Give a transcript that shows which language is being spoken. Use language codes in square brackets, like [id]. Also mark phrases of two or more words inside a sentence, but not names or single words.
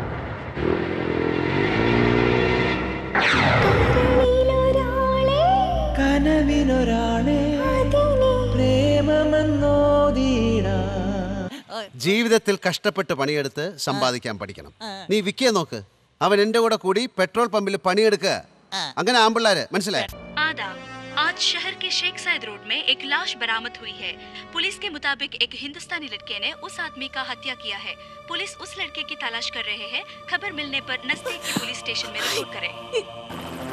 [ml] ജീവിതത്തിൽ കഷ്ടപ്പെട്ട് പണിയെടുത്ത് സമ്പാദിക്കാൻ പഠിക്കണം. നീ വിക്കിയെ നോക്ക്. അവൻ എന്റെ കൂടെ കൂടി പെട്രോൾ പമ്പിൽ പണിയെടുക്കുക. അങ്ങനെ ആമ്പിള്ളാര് മനസ്സിലായി. [hi] आज शहर के शेख साइद रोड में एक लाश बरामद हुई है। पुलिस के मुताबिक एक हिंदुस्तानी लड़के ने उस आदमी का हत्या किया है। पुलिस उस लड़के की तलाश कर रहे हैं। खबर मिलने पर नजदीक के पुलिस स्टेशन में रिपोर्ट करें।